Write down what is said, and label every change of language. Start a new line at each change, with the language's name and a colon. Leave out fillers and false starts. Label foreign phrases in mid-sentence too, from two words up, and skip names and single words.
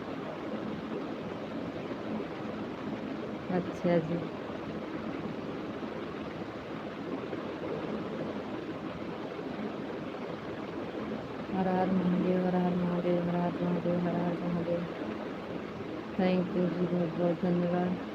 Hindi: अच्छा जी, हर हर महादेव, हर हर महादेव, हर हर महादेव, हर हर महादेव।
English: Thank you
Hindi: जी, बहुत बहुत धन्यवाद।